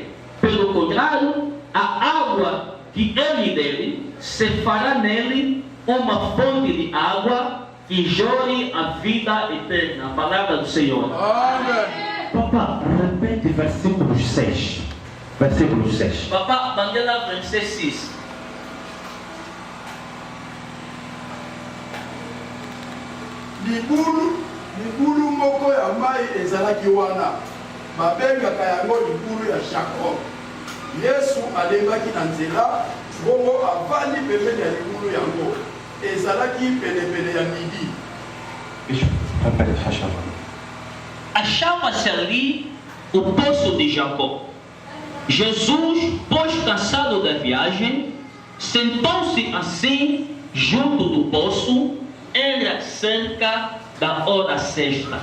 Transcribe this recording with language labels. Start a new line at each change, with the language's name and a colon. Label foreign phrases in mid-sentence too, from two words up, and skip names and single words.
Portuguese: Pelo contrário, a água que eu lhe der se fará nele uma fonte de água que jorre a vida eterna. A palavra do Senhor. Amém. Papa, repete versículos 6. Versículo 6.
French: Papa, Banguela, verset 6.
Lingala: libulu moko ya mai ezalaki wana babengaka yango libulu ya Jacob. Yesu alembaki na nzela bongo avandi pembeni ya libulu yango ezalaki penepene ya midi.
Portuguese: Achava-se ali o poço de Jacó. Jesus, pois cansado da viagem, sentou-se assim junto do poço. Era cerca da hora sexta.